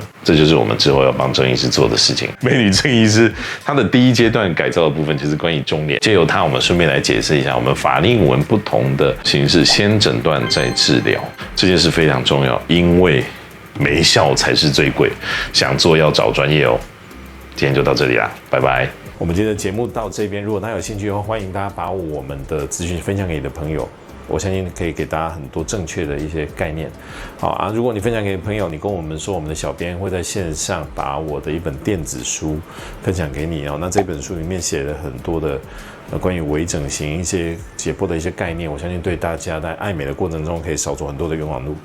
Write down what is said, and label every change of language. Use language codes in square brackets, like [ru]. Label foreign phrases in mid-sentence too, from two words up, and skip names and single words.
[zh] 這就是我們之後要幫鄭醫師做的事情。美女鄭醫師，她的第一階段改造的部分就是關於中臉，借由她，我們順便來解釋一下我們法令紋不同的形式，先診斷再治療，這件事非常重要，因為沒效才是最貴，想做要找專業哦。今天就到這裡啦，拜拜。我們今天的節目到這邊，如果大家有興趣的話，歡迎大家把我們的資訊分享給你的朋友，我相信可以給大家很多正確的一些概念。好啊，如果你分享給朋友，你跟我們說，我們的小編會在線上把我的一本電子書分享給你哦。那這本書裡面寫了很多的關於微整形一些解剖的一些概念，我相信對大家在愛美的過程中可以少走很多的冤枉路。